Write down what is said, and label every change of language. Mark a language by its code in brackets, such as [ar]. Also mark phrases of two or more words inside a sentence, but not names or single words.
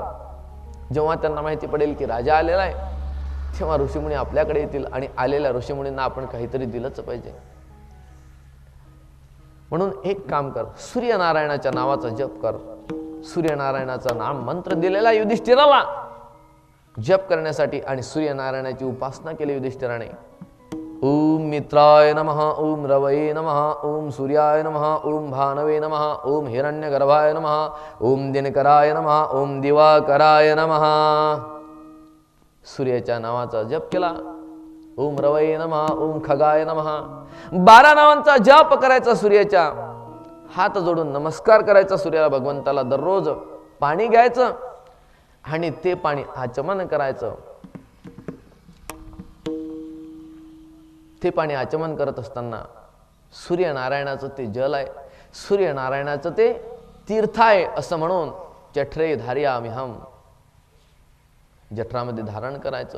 [mr] जेव्हा त्यांना माहिती पडेल की राजा आलेला आहे, तेव्हा ऋषीमुनी आपल्याकडे येतील आणि आलेल्या ऋषीमुनींना आपण काहीतरी दिलंच पाहिजे. म्हणून एक काम कर, सूर्यनारायणाच्या नावाचा जप कर. सूर्यनारायणाचा नाम मंत्र दिलेला युधिष्ठिराला जप करण्यासाठी आणि सूर्यनारायणाची उपासना केली युधिष्ठिराने. [sa] ओम मित्राय नमः, ओम रवये नमः, ओम सूर्याय नमः, ओम भानवे नमः, ओम हिरण्यगर्भाय नमः, ओम दिनकराय नमः, ओम दिवाकराय नमः. सूर्याच्या नावाचा जप केला. ओम रवये नमः, ओम खगाय नमः. 12 [mr] नावांचा जप करायचा. सूर्याच्या हात जोडून नमस्कार करायचा सूर्याला, भगवंताला. दररोज पाणी घ्यायचं आणि ते पाणी आचमन करायचं. ते पाणी आचमन करत असताना सूर्यनारायणाचं ते जल आहे, सूर्यनारायणाचं ते तीर्थ आहे असं म्हणून [sa] जठरे धार्यामिहम, [mr] जठरामध्ये धारण करायचं.